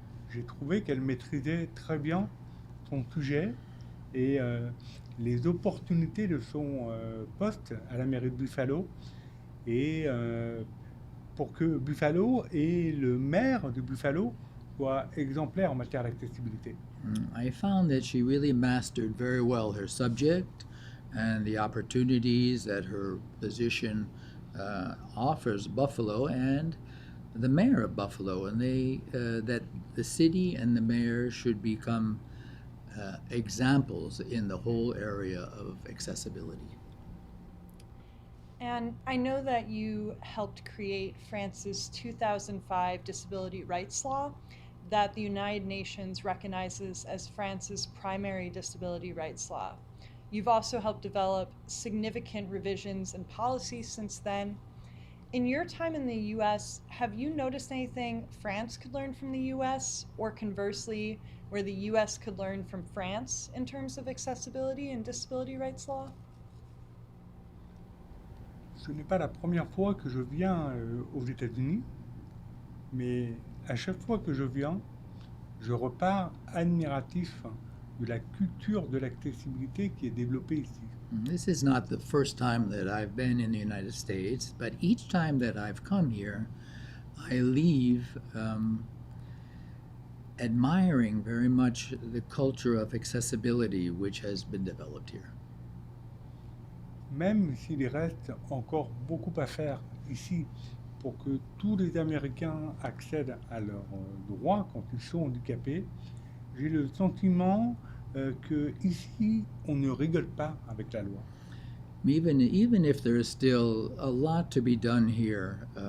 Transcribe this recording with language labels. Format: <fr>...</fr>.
<fr>J'ai trouvé qu'elle maîtrisait très bien son sujet et les opportunités de son poste à la mairie de Buffalo et pour que Buffalo et le maire de Buffalo soient exemplaires en matière d'accessibilité.</fr> <en>I found that she really mastered very well her subject and the opportunities that her position offers Buffalo and the mayor of Buffalo, and that the city and the mayor should become examples in the whole area of accessibility. And I know that you helped create France's 2005 disability rights law that the United Nations recognizes as France's primary disability rights law. You've also helped develop significant revisions and policies since then. In your time in the US, have you noticed anything France could learn from the US, or conversely, where the US could learn from France in terms of accessibility and disability rights law?</en> <fr>Ce n'est pas la première fois que je viens aux États-Unis, mais à chaque fois que je viens, je repars admiratif de la culture de l'accessibilité qui est développée ici.</fr> <en>This is not the first time that I've been in the United States, but each time that I've come here, I leave admiring very much the culture of accessibility which has been developed here.</en> <fr>Même s'il reste encore beaucoup à faire ici pour que tous les Américains accèdent à leurs droits quand ils sont handicapés, j'ai le sentiment qu'ici, on ne rigole pas avec la loi.</fr> <en>Even if there is still a lot to be done here,</en>